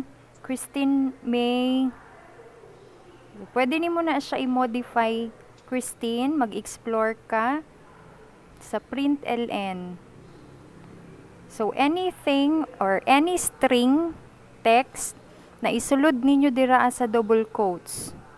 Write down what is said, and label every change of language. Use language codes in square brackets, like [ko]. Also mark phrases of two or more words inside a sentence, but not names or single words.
[ceb] Christine May. Pwede nimo na siya i-modify, Christine. Mag-explore ka sa print LN. [en] So, anything or any string text [ceb] na isulod ninyo dira sa [en] double quotes.